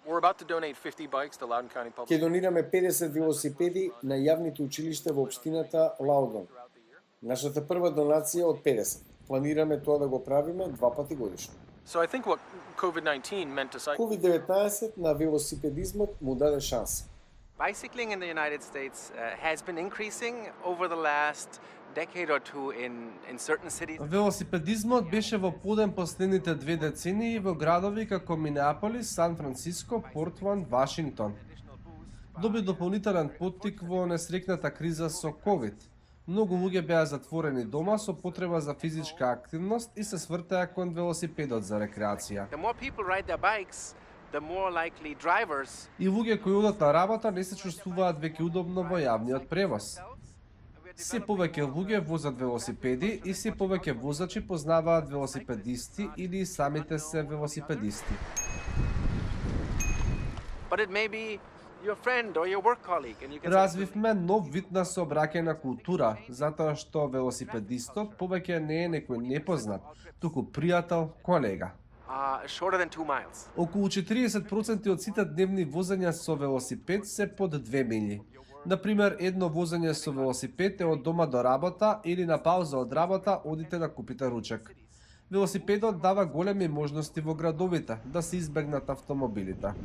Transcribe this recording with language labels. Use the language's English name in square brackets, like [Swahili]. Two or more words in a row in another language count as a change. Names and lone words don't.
[Macedonian] Ќе донираме 50 велосипеди на јавните училишта во општината Лаудон. Нашата прва донација од 50. Планираме тоа да го правиме 2 пати годишно. COVID-19 на велосипедизмот му даде шанса. [English] Bicycling in the United States has been increasing over the last decade or two in certain cities. [Macedonian] Велосипедизмот беше во подем последните 2 децении во градови како Минеаполис, Сан Франциско, Портланд, Вашингтон. Доби дополнителен поттик во несрекната криза со COVID. Многу луѓе беа затворени дома со потреба за физичка активност и се свртеа кон велосипедот за рекреација. [English] The more people ride their bikes, the more likely drivers. [Macedonian] И луѓе кои одат на работа не се чувствуваат веќе удобно во јавниот превоз. Се повеќе луѓе возат велосипеди и се повеќе возачи познаваат велосипедисти или самите се велосипедисти. [English] But it may be your friend or your work colleague and you can [Macedonian] Развивме нов вид на сообраќајна култура, затоа што велосипедистот повеќе не е некој непознат, туку пријател, колега. [English] shorter than 2 miles. [Macedonian] Околу 40% од сите дневни возења со велосипед се под 2 милји. Например, едно возење со велосипед е од дома до работа или на пауза од работа одите да купите ручек. Велосипедот дава големи можности во градовите да се избегнат автомобилите.